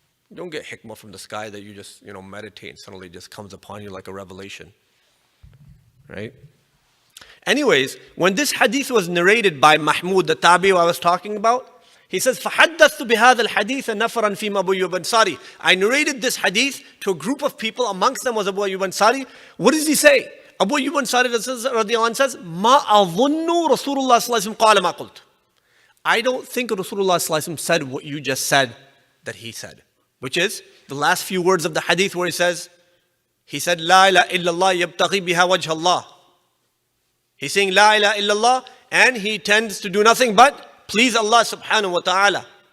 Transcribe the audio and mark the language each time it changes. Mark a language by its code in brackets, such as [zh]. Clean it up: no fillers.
[en] You don't get hikmah from the sky that you just, meditate and suddenly it just comes upon you like a revelation. Right? Anyways, when this hadith was narrated by Mahmud, the tabi I was talking about, he says, [ar] فَحَدَّثْتُ بِهَذَا الْحَدِيثَ نَفَرًا فِيمَا أَبُو أَيُّوبَ الْأَنصَارِي. [en] I narrated this hadith to a group of people, amongst them was Abu Ayyub Ansari. What does he say? Abu Ayyub Ansari Radhi-Allahu says, [ar] مَا أَظُنُّ رَسُولُ اللَّهِ صَلَّى اللَّهُ عَلَيْهِ وَسَلَّمَ قَالَ مَا قُلْتُ. [en] I don't think Rasulullah sallallahu alaihi wasallam said what you just said that he said. Which is the last few words of the hadith where he said, [ar] La ilaha illallah yabtaghi biha wajh Allah. [en] He's saying La ilaha illallah and he tends to do nothing but please Allah subhanahu wa ta'ala.